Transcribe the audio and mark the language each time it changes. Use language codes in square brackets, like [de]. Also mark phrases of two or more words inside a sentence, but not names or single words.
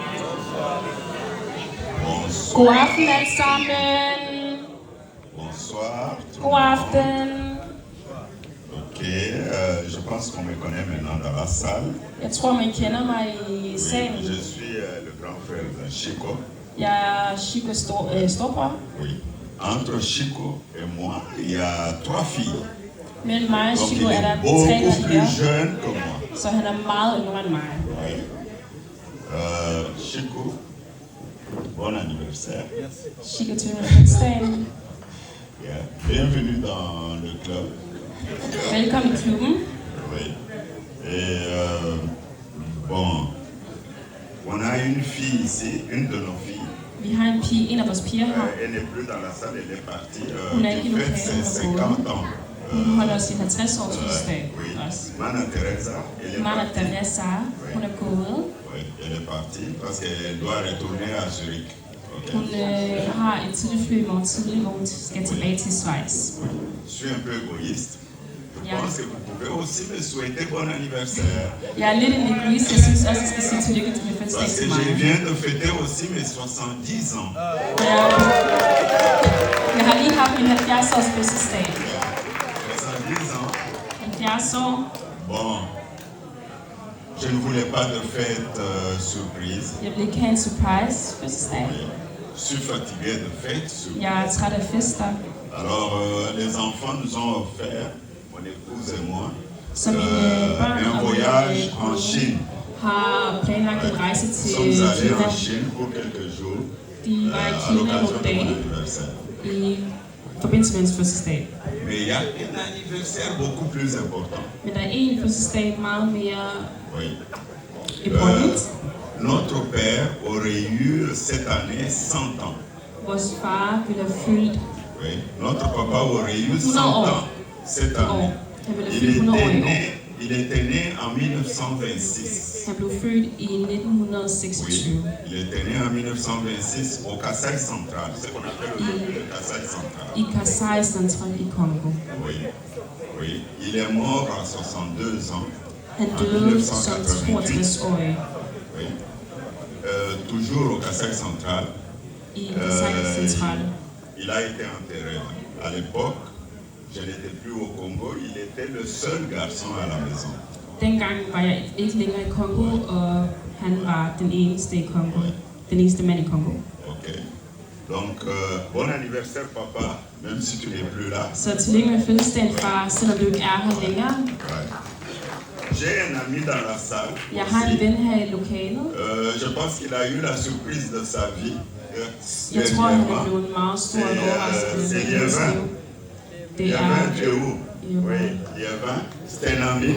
[da] God aften alle sammen. [fr] Bonsoir. [da] God aften. [fr] Ok, je pense qu'on me connaît maintenant dans la salle. [da] Jeg tror, man kender mig i salen. [fr] Oui, je suis le grand frère de Chico. [da] Jeg er Chicos storbror. [fr] Oui. Entre Chico et moi, il y a 3 filles. [da] Mellem mig og [fr] Donc Chico il [da] er der [fr] est beaucoup [da] 3 [fr] plus [da] piger, [fr] jeune que moi. [da] så han er meget yngre end mig. [fr] Oui. Chico, bon anniversaire. [da] Chico tillykke med fødselsdagen. Yeah. [fr] Bienvenue dans le club. [da] Velkommen i klubben. [fr] Oui. Et bon, on a une fille ici, une de nos filles. [da] Vi har en pige, en af vores piger her. [fr] Elle n'est plus dans la salle, elle est partie. [da] Hun er ikke i [fr] Elle fête [da] lokalet, [fr] ses [da] hun er [fr] 50 [da] gået. [fr] ans. [da] Hun holder sin 50-års fødselsdag også. [fr] Mana Teresa, elle est [da] Mana [fr] partie. [da] Teresa, hun er gået. [fr] Oui, elle est partie parce qu'elle doit retourner à Zurich. Okay. [da] Hun har et tidligt fly i morgen tidlig, hvor hun skal tilbage til Schweiz. [fr] Je suis un peu égoïste. Je pense que vous pouvez aussi me souhaiter bon anniversaire. [da] Jeg er lidt en egoist. Jeg synes også, jeg skal sige tillykke til min [fr] Parce [da] fødselsdag [fr] que [da] til mig. [fr] je viens de fêter aussi mes 70 ans. [da] Jeg har lige haft min 70-års fødselsdag. [fr] 70 ans. [da] 70 år. [fr] Bon. Je ne voulais pas de fête surprise. [da] Jeg vil ikke have en surprise fødselsdag. [fr] Je suis fatigué de fêtes surprise. [da] Jeg er træt af fester. [fr] Alors, les enfants nous ont offert, mon épouse et moi, un voyage en Chine. [da] Har planlagt en rejse [fr] Nous [da] til [fr] sommes allés [da] Kina. [fr] en Chine pour quelques jours [da] De var i [fr] à [da] Kina [fr] l'occasion [da] nogle [fr] de mon [da] dage [fr] anniversaire. [da] i forbindelse med hendes fødselsdag. [fr] Mais il y a un anniversaire beaucoup plus important. [da] Men der er en fødselsdag meget mere [fr] Oui. [da] important. [fr] Notre père aurait eu cette année 100 ans. [da] Vores far ville have fyldt [fr] Oui. Notre papa aurait eu 100 [da] 100 år. [fr] ans cette année. [da] Han ville have fyldt 100 år i år. [fr] Il était né en 1926. [da] Han blev født i 1926. [fr] Oui, il était né en 1926 au Kasaï central, ce qu'on appelle aujourd'hui le Kasaï central. [da] I Kasai Central i Congo. [fr] Oui, oui. Il est mort à 62 ans. [da] Han [fr] en [da] døde som [fr] 1988. [da] 62-årig [fr] Oui. Toujours au Kasaï central. [da] i Kasai Central. [fr] Il a été enterré. À l'époque, je n'étais plus au Congo, il était le seul garçon à la maison. [da] Dengang var jeg ikke længere i Kongo, og han var den eneste i Kongo. Den eneste mand i Kongo. Ok. [fr] Donc, bon anniversaire papa, même si tu n'es plus là. [da] Så tillykke med fødselsdagen, far, selvom du ikke er her længere. [fr] J'ai un ami dans la salle. [da] Jeg har en ven her i lokalet. [fr] Je pense qu'il a eu la surprise de sa vie. [da] Jeg tror, han er blevet meget stor overraskelse i hans liv. Det er [fr] Oui, Yevin, c'est un ami.